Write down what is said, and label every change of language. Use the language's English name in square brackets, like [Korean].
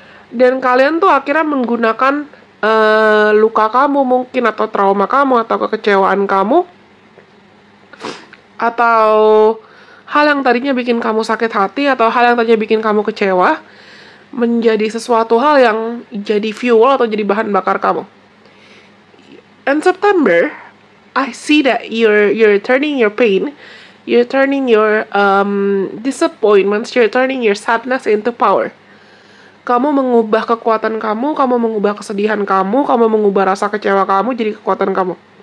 [Indonesian] Dan kalian tuh akhirnya menggunakan luka kamu mungkin, atau trauma kamu, atau kekecewaan kamu, atau hal yang tadinya bikin kamu sakit hati, atau hal yang tadinya bikin kamu kecewa, menjadi sesuatu hal yang jadi fuel atau jadi bahan bakar kamu. [English] In September, I see that you're turning your pain, you're turning your disappointments, you're turning your sadness into power. [Indonesian] Kamu mengubah kekuatan kamu mengubah kesedihan kamu mengubah rasa kecewa kamu jadi kekuatan kamu.